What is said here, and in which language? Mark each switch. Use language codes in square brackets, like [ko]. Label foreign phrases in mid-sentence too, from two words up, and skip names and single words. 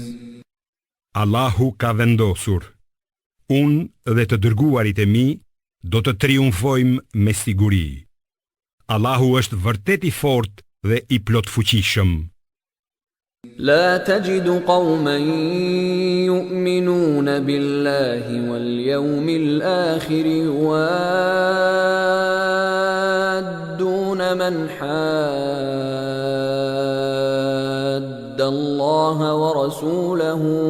[sq] Allahu ka vendosur, unë dhe të dërguarit e mi do të triumfojmë me siguri. Allahu është vërtet i fortë dhe i plot fuqishëm. [ar] لا تجد قوما يؤمنون بالله واليوم الآخر يوادون من حاد الله ورسوله